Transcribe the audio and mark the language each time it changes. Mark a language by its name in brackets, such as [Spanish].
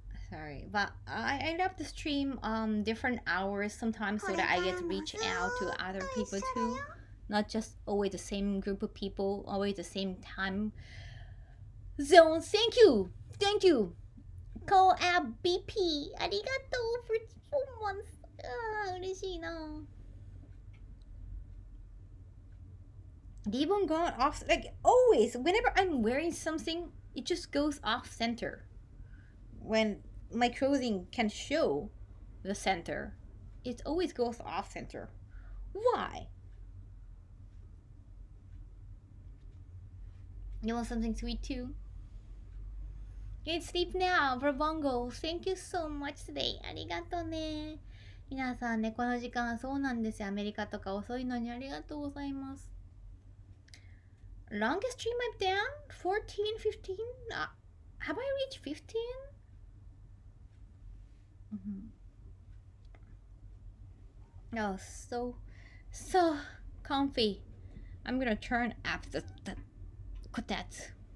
[English] Sorry, but I love to stream different hours sometimes so that I get to reach out to other people too. Not just always the same group of people, always the same time zone. Thank you, Co-Ab BP. [Japanese] ありがとう [English] for 4 months. [Japanese] 嬉しいな。 [English] Gibbon gone off like always. Whenever I'm wearing something, it just goes off center. When my clothing can show the center, it always goes off center. Why? You want something sweet too? Get sleep now, Brabongo. Thank you so much today. [Japanese] ありがとうね。皆さんね、この時間そうなんですよ。アメリカとか遅いのにありがとうございます。 [English] Longest stream I've done? 14, 15? Have I reached 15? Oh, so comfy. I'm gonna turn up the that.